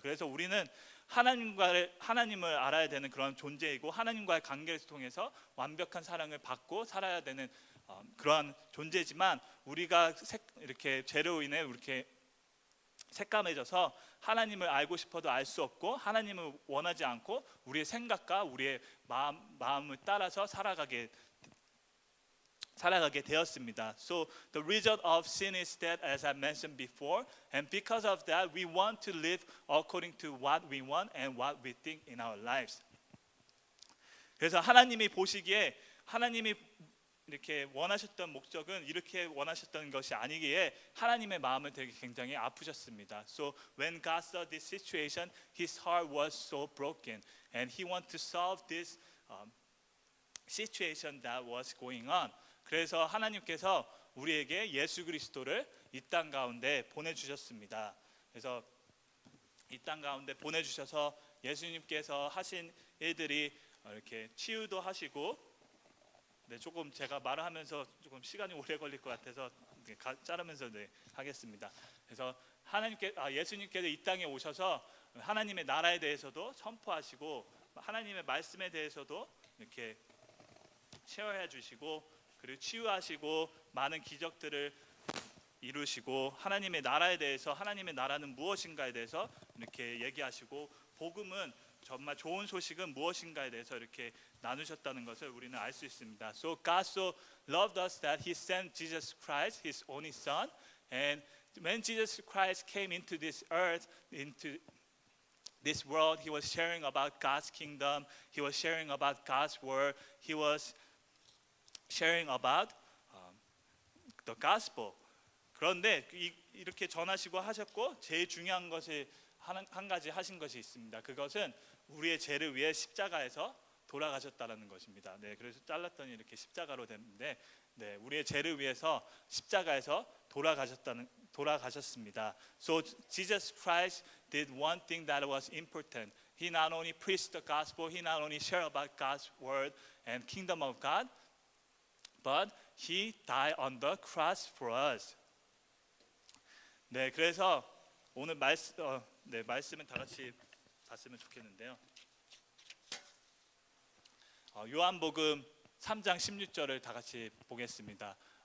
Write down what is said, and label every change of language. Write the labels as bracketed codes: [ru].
[ko] 그래서 우리는 하나님을 알아야 되는 그런 존재이고 하나님과의 관계를 통해서 완벽한 사랑을 받고 살아야 되는 그러한 존재지만 우리가 이렇게 죄로 인해 이렇게 새까매져서 하나님을 알고 싶어도 알 수 없고 하나님을 원하지 않고 우리의 생각과 우리의 마음을 따라서 살아가게 되었습니다. [en] So the result of sin is that, as I mentioned before, and because of that, we want to live according to what we want and what we think in our lives. [ko] 그래서 하나님이 보시기에 하나님이 이렇게 원하셨던 목적은 이렇게 원하셨던 것이 아니기에 하나님의 마음을 되게 굉장히 아프셨습니다. [en] So when God saw this situation, His heart was so broken, and He wanted to solve this situation that was going on. [ko] 그래서 하나님께서 우리에게 예수 그리스도를 이 땅 가운데 보내주셨습니다. 그래서 이 땅 가운데 보내주셔서 예수님께서 하신 일들이 이렇게 치유도 하시고 조금 제가 말을 하면서 조금 시간이 오래 걸릴 것 같아서 자르면서 하겠습니다. 그래서 예수님께서 이 땅에 오셔서 하나님의 나라에 대해서도 선포하시고 하나님의 말씀에 대해서도 이렇게 쉐어해 주시고 그리고 치유하시고 많은 기적들을 이루시고 하나님의 나라에 대해서 하나님의 나라는 무엇인가에 대해서 이렇게 얘기하시고 복음은 정말 좋은 소식은 무엇인가에 대해서 이렇게 나누셨다는 것을 우리는 알 수 있습니다. [en] So God so loved us that He sent Jesus Christ, His only Son, and when Jesus Christ came into this earth, into this world, He was sharing about God's kingdom. He was sharing about God's word. He was sharing about the gospel. [ko] 그런데 이렇게 전하시고 하셨고 제일 중요한 것이 한 가지 하신 것이 있습니다. 그것은 우리의 죄를 위해 십자가에서 돌아가셨다는 것입니다. 그래서 잘랐더니 이렇게 십자가로 됐는데, 우리의 죄를 위해서 십자가에서 돌아가셨습니다. [en] So Jesus Christ did one thing that was important. He not only preached the gospel, he not only shared about God's word and kingdom of God, but he died on the cross for us. [ko] 그래서 오늘 말씀은 다 같이 봤으면 좋겠는데요. 요한복음 3장 16절을 다 같이 보겠습니다.